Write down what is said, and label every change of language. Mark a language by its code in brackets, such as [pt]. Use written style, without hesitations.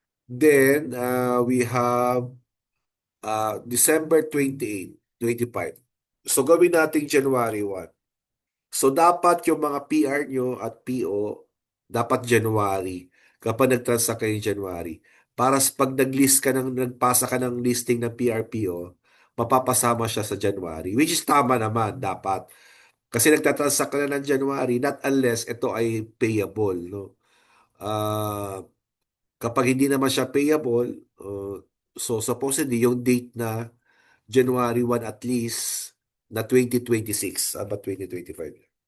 [en] Then, we have December 28, 25. [tl] So, gawin natin January 1. So, dapat yung mga PR nyo at PO, dapat January. Kapag nag-transact kayo January. Para pag nag-list ka nagpasa ka ng listing ng PRPO, mapapasama siya sa January. [en] Which is [tl] tama naman, dapat. Kasi nagtatransact ka na ng January, not unless ito ay payable, no? Ah, kapag hindi naman siya payable, so supposedly yung date na January 1 at least na 2026, about 2025.